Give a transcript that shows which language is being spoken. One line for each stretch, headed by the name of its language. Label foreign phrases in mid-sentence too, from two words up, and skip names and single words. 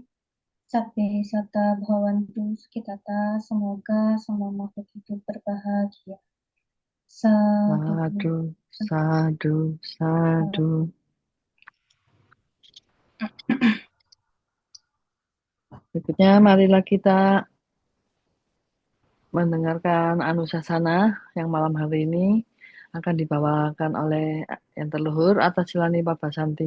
Pali: Sabbe sata bhavantu sukitata.
Indonesian: Semoga semua makhluk hidup berbahagia.
Pali: Sadu. Sadu, sadu, sadu.
Indonesian: Berikutnya, marilah kita mendengarkan Anusasana yang malam hari ini akan dibawakan oleh yang terluhur atas Silani Pabasanti.